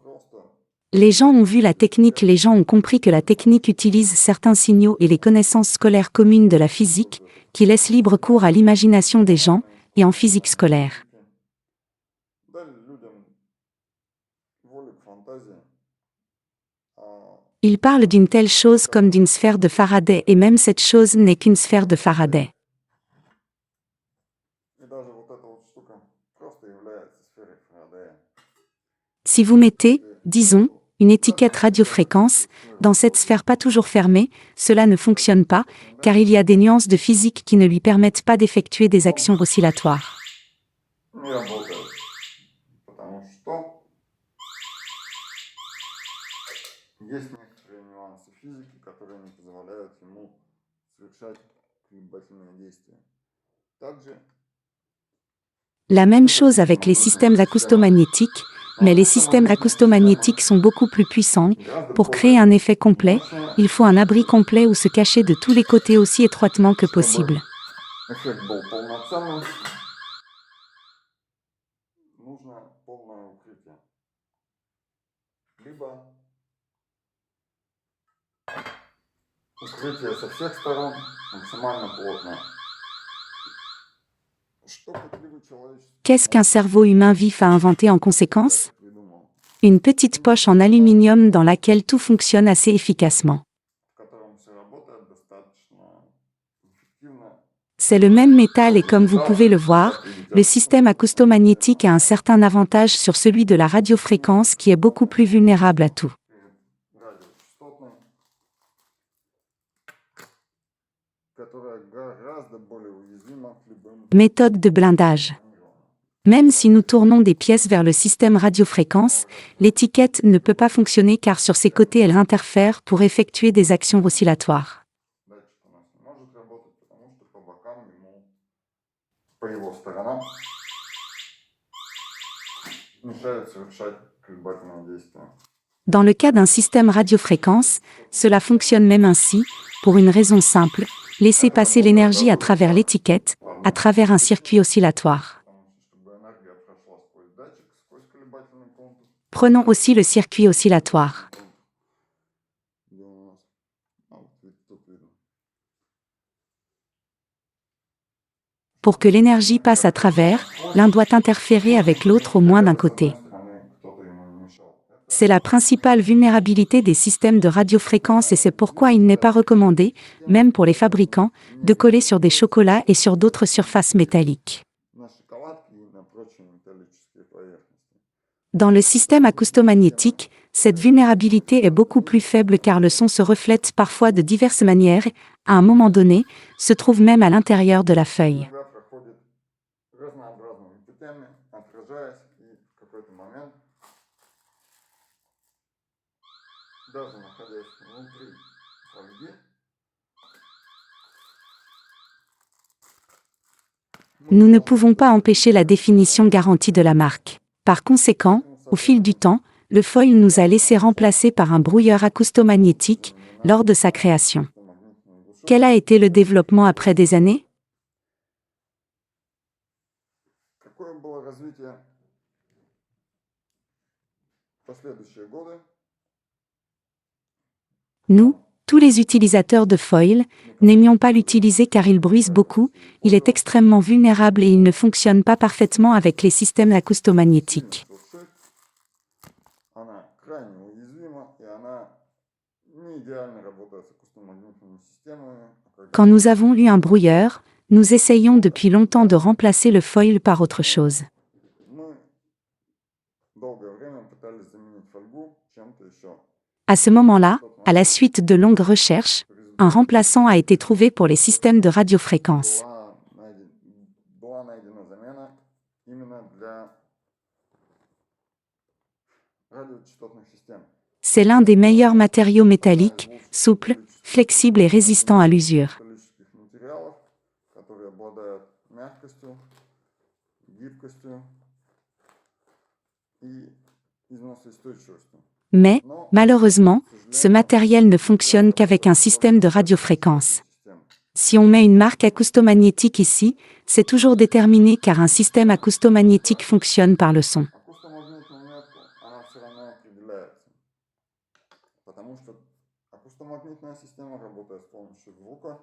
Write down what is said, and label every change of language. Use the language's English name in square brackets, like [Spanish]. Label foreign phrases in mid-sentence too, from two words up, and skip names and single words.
[French] Les gens ont vu la technique, les gens ont compris que la technique utilise certains signaux et les connaissances scolaires communes de la physique, qui laissent libre cours à l'imagination des gens, et en physique scolaire. Il parle d'une telle chose comme d'une sphère de Faraday et même cette chose n'est qu'une sphère de Faraday. [Russian] И даже вот эта вот штука просто является сферой Фарадея. [French] Si vous mettez, disons, une étiquette radiofréquence, dans cette sphère pas toujours fermée, cela ne fonctionne pas, car il y a des nuances de physique qui ne lui permettent pas d'effectuer des actions oscillatoires. [Russian] Не работает. Потому что есть некоторые нюансы физики, которые не позволяют ему совершать колебательные действия. Также [French] La même chose avec les systèmes acoustomagnétiques, mais les systèmes acoustomagnétiques sont beaucoup plus puissants. Pour créer un effet complet, il faut un abri complet ou se cacher de tous les côtés aussi étroitement que possible. [Russian] эффект был полноценным, нужно полное укрытие. Либо укрытие со всех сторон максимально плотное. Что пытливый человеческий [French] Qu'est-ce qu'un cerveau humain vif a inventé en conséquence? [Russian] придумал, [French] Une petite poche en aluminium dans laquelle tout fonctionne assez efficacement. [Russian] в котором все работает достаточно эффективно. [French] C'est le même métal et comme vous pouvez le voir, le système acoustomagnétique a un certain avantage sur celui de la radiofréquence qui est beaucoup plus vulnérable à tout. [Russian] Радиочастотной, которая гораздо более уязвима к любым [French] Méthode de blindage. Même si nous tournons des pièces vers le système radiofréquence, l'étiquette ne peut pas fonctionner car sur ses côtés elle interfère pour effectuer des actions oscillatoires. [Russian] датчик у нас не может работать, потому что по бокам ему, по его сторонам, мешают совершать колебательные действия. [French] Dans le cas d'un système radiofréquence, cela fonctionne même ainsi, pour une raison simple, laisser passer l'énergie à travers l'étiquette, à travers un circuit oscillatoire. [Russian] Потому что, чтобы энергия прошла сквозь датчик, сквозь колебательный контур, [French] Prenons aussi le circuit oscillatoire. [Russian] где у нас, вот тут видно, [French] Pour que l'énergie passe à travers, l'un doit interférer avec l'autre au moins d'un côté. [Russian] с одной стороны кто-то ему не мешал. [French] C'est la principale vulnérabilité des systèmes de radiofréquence et c'est pourquoi il n'est pas recommandé, même pour les fabricants, de coller sur des chocolats et sur d'autres surfaces métalliques. [Russian] На шоколадке и на прочие металлические поверхности. [French] Dans le système acoustomagnétique, cette vulnérabilité est beaucoup plus faible car le son se reflète parfois de diverses manières et, à un moment donné, se trouve même à l'intérieur de la feuille. [Russian] Иногда проходит разнообразными путями, отражаясь, и в какой-то момент, даже находясь внутри фольги, [French] Nous ne pouvons pas empêcher la définition garantie de la marque. Par conséquent, au fil du temps, le foil nous a laissé remplacer par un brouilleur acoustomagnétique lors de sa création. [Russian] магнитные глушилки. [French] Quel a été le développement après des années? [Russian] Какое было развитие в последующие годы? [French] Nous, tous les utilisateurs de foil, n'aimions pas l'utiliser car il bruise beaucoup, il est extrêmement vulnérable et il ne fonctionne pas parfaitement avec les systèmes acoustomagnétiques. [Russian] Глушить. Она крайне уязвима, и она не идеально работает с акустомагнитными системами. [French] Quand nous avons eu un brouilleur, nous essayons depuis longtemps de remplacer le foil par autre chose. [Russian] Мы долгое время пытались заменить фольгу чем-то еще. [French] À ce moment-là, à la suite de longues recherches, un remplaçant a été trouvé pour les systèmes de radiofréquence. [Russian] Была найдена замена именно для радиочастотных систем. [French] C'est l'un des meilleurs matériaux métalliques, souples, flexibles et résistants à l'usure. [Russian] Металлических материалов, которые обладают мягкостью, гибкостью и износоустойчивостью. [French] Mais, [Russian] Но, [French] malheureusement, [Russian] к [French] ce [Russian] сожалению, [French] matériel ne fonctionne qu'avec un système de radiofréquence. [Russian] систем. [French] Si on met une marque acoustomagnétique ici, c'est toujours déterminé car un système acoustomagnétique fonctionne par le son. [Russian] Акустомагнитную метку, она все равно определяется. Потому что акустомагнитная система работает с помощью звука.